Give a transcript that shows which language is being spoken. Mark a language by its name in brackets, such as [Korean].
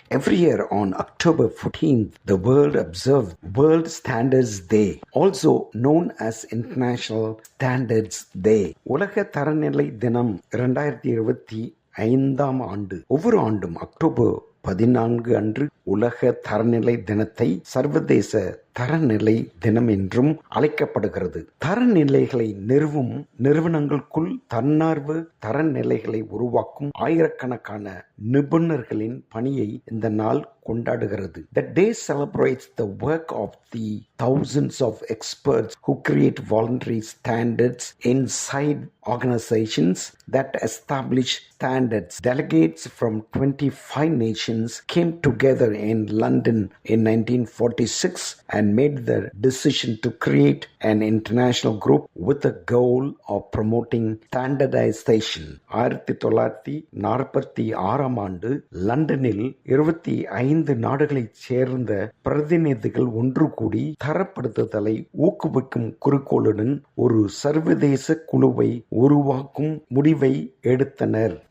[English] Every year on October 14th, the world observes World Standards Day, also known as International Standards Day. [Tamil] உலக தரநிலை தினம் 2025 ஆண்டு. ஒவ்வொரு ஆண்டும் அக்டோபர் 14 அன்று உலக தரநிலை தினத்தை சர்வதேச தரநிலை தினம் என்றும் அழைக்கப்படுகிறது. தரநிலைகளை நிறுவும் நிறுவனங்களுக்குள் தன்னார்வ தரநிலைகளை உருவாக்கும் ஆயிரக்கணக்கான நிபுணர்களின் பணியை இந்த நாள் கொண்டாடுகிறது. [English] The day celebrates the work of the thousands of experts who create voluntary standards inside organizations that establish standards. Delegates from 25 nations came together in London in 1946 and made the decision to create an international group with the goal of promoting standardization. [Tamil] 1946 ஆண்டு லண்டனில் 25 நாடுகளைச் சேர்ந்த பிரதிநிதிகள் ஒன்று கூடி தரப்படுத்துதலை ஊக்குவிக்கும் குறிக்கோளுடன் ஒரு சர்வதேச குழுவை உருவாக்கும் முடிவை எடுத்தனர்.